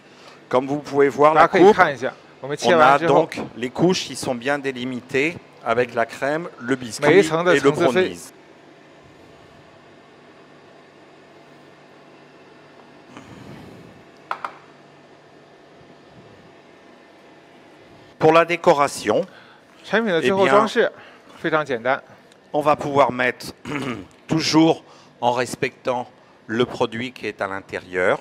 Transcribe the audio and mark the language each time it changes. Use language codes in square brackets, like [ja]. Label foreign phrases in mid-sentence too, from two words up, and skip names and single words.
[fr] Comme vous pouvez voir la coupe, on a donc les couches qui sont bien délimitées avec la crème, le biscuit et le brownies. Pour la décoration, [zh] 产品的最后装饰非常简单。 [fr] on va pouvoir mettre toujours en respectant le produit qui est à l'intérieur.